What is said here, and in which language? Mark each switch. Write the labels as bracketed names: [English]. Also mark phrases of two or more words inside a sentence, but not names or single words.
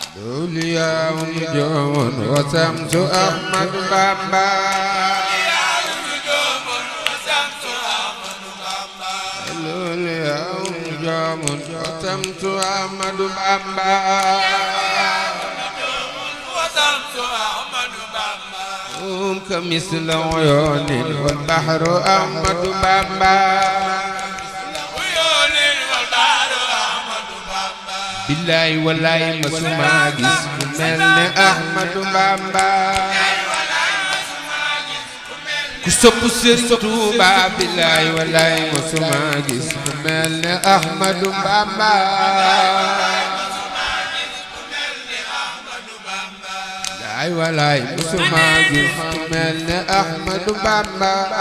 [Arabic] أولياء نجوم وشمس أحمد بامبا أولياء نجوم وشمس أحمد بامبا كمثل عيون والبحر [Wolof] أحمد بامبا billaay wallaay masuma gis ku mel ne Ahmadu Bamba ku sopp Sëriñ Tuuba billaay wallaay masuma gis ku mel ne Ahmadu Bamba billaay wallaay masuma gis ku mel ne Ahmadu Bamba